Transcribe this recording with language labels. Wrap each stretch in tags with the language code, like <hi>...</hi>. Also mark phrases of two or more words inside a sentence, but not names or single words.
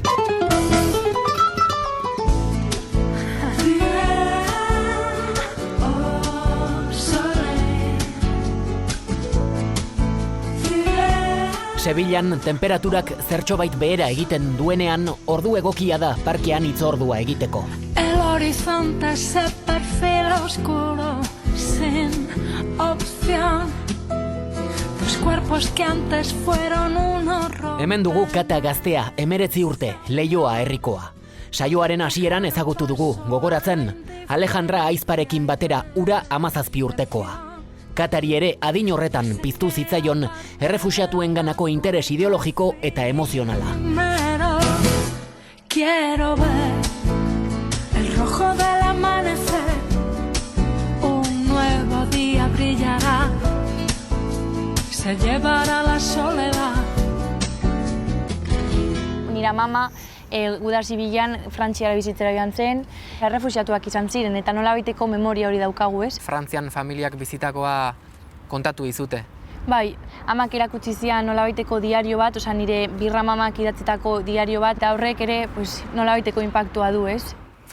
<eu>Sevillan temperaturak zertxobait behera egiten duenean ordu egokia da parkean hitzordua egiteko.</eu> <es>El horizonte se perfila oscuro sin opción. Dos cuerpos que antes fueron un horror.</es> <eu>Hemen dugu Kata gaztea, 19 urte, Leioa herrikoa. Saioaren hasieran ezagutu dugu, gogoratzen, Alejandra Aizparekin batera ura 17 urtekoa. Katari ere adin horretan piztu zitzaion errefuxiatuenganako interes ideologiko eta emozionala.</eu> <es>Quiero ver el rojo del amanecer. Un nuevo día brillará. Se llevará la soledad.</es> <eu>Nire mama Udar Zibilan Frantziara bizitzera joan zen, errefuxiatuak izan ziren eta nolabaiteko memoria hori daukagu, ez? Frantzian familiak bizitakoa kontatu dizute. Bai, amak erakutsi zian nolabaiteko diario bat, nire birra mamak idatzitako diario bat, eta horrek ere nolabaiteko inpaktua du, ez?</eu>